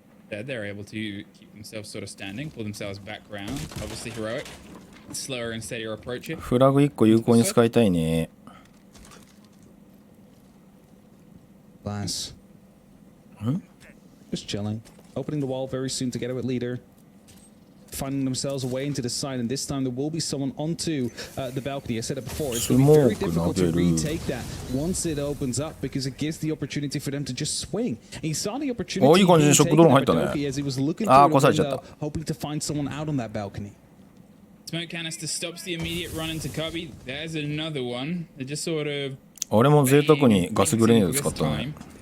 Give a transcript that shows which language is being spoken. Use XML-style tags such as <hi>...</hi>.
<en>They're able to keep themselves sort of standing, pull themselves back round. Obviously heroic. Slower and steadier approach here.</en> <ja>フラグ1個有効に使いたいね。</ja> <en>Glass. Just chilling. Opening the wall very soon to get it with leader. Finding themselves away into the side, and this time there will be someone onto the balcony. I said it before, it's going to be very difficult to retake that once it opens up because it gives the opportunity for them to just swing. And you saw the opportunity being taken by Doki as he was looking through the window, hoping to find someone out on that balcony. Smoke canister stops the immediate run into Cubby. There's another one. They just sort of</en> <ja>俺も贅沢にガスグレネード使ったね。</ja>